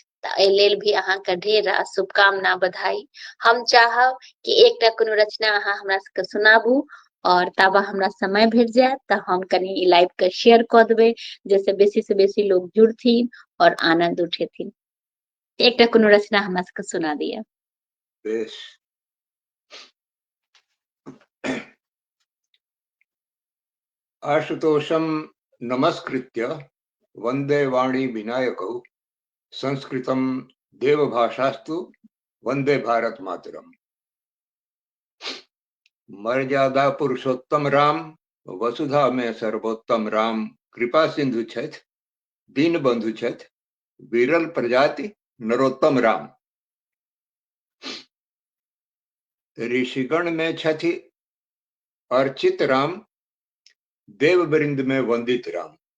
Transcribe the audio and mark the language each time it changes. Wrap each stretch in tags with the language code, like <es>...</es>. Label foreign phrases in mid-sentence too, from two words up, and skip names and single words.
<mai>त एहि लेल भी अहाँ के ढेर रास शुभकामना, बधाई। हम चाहब कि एकटा कोनो रचना अहाँ हमरा सबके सुनाबू और ताबा हमरा समय भेट जायत त हम कनी ई लाइव के शेयर क देबै, जैसे बेसी से बेसी लोग जुड़थिन और आनंद उठेथिन। एकटा कोनो रचना हमरा सबके सुना दिया। बेश।</mai> <sa>आशुतोषं नमस्कृत्य वंदे वाणी विनायकौ संस्कृतं देवभाषास्तु वंदे भारत मातरम।</sa> <mai>मर्यादा पुरुषोत्तम राम, वसुधा में सर्वोत्तम राम, कृपा सिंधु छथि, दीन बंधु छथि, विरल प्रजाति नरोत्तम राम। ऋषिगण में छथि अर्चित राम, देव वृंद में वंदित राम।</mai>